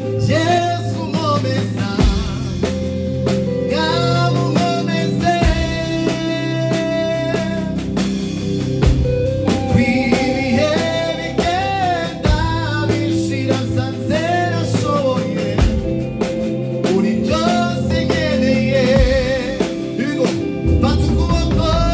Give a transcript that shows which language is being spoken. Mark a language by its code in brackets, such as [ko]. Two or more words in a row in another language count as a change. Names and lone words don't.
[rw] Yesu nkomeza, ngamunkomeze. Ibihe bigenda bishira, nsanze nashoboye. Uri byose nkeneye. [en] Here we go. [rw] Fata ukuboko.